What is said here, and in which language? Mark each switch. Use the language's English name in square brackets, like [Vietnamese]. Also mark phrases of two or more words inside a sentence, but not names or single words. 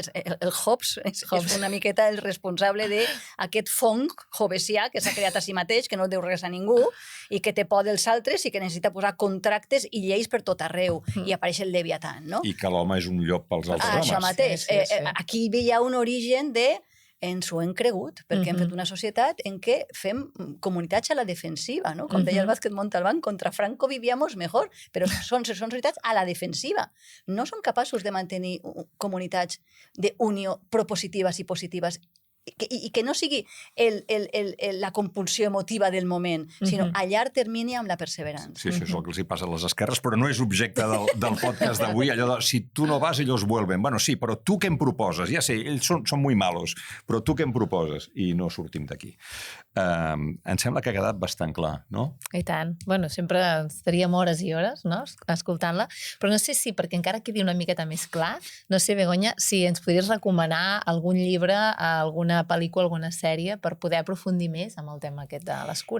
[Catalan] El Hobbes és una miqueta el responsable d'aquest fong hobbesià que s'ha creat a si mateix, que no deu res a ningú, i que té por dels altres i que necessita posar contractes i lleis per tot arreu. I apareix el Leviatán, no? I que l'home és un llop pels altres homes. Això mateix. Aquí hi ha un origen de ens ho hem cregut, perquè hem fet una societat en què fem comunitats a la defensiva, no? Com deia el Vázquez Montalbán, [Spanish] contra Franco vivíamos mejor, [Catalan] però són societats a la defensiva. No som capaços de mantenir comunitats d'unió propositives i positives i que no sigui la compulsió emotiva del moment, sinó a llarg termini amb la perseverança. Sí, això és el que els hi passa a les esquerres, però no és objecte del podcast d'avui, allò de si tu no vas, ells vuelven. Bueno, sí, però tu què em proposes? Ja sé, ells són [Spanish] muy malos, [Catalan] però tu què em proposes? I no sortim d'aquí. Em sembla que ha quedat bastant clar, no? I tant. Bueno, sempre estaríem hores i hores, no?, escoltant-la, però no sé si, perquè encara quedi una miqueta més clar, no sé, Begoña, si ens podries recomanar algun llibre, alguna pel·lícula, alguna sèrie, per poder aprofundir més amb el tema aquest de les cures.